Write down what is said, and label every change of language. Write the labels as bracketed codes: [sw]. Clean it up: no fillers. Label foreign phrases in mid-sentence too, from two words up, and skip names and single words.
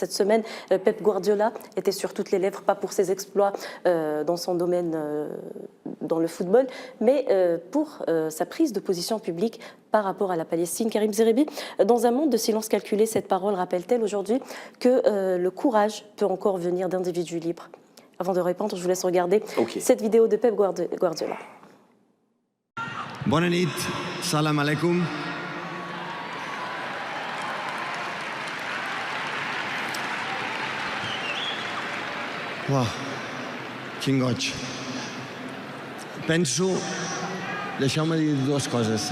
[fr] Cette semaine, Pep Guardiola était sur toutes les lèvres, pas pour ses exploits dans son domaine, dans le football, mais pour sa prise de position publique par rapport à la Palestine. Karim Zeribi, dans un monde de silence calculé, cette parole rappelle-t-elle aujourd'hui que le courage peut encore venir d'individus libres? Avant de répondre, je vous laisse regarder cette vidéo de Pep Guardiola. [ca] Bona nit, [ar] سلام عليكم. [ca] Uau, quin goig. Penso, deixeu-me dir dues coses.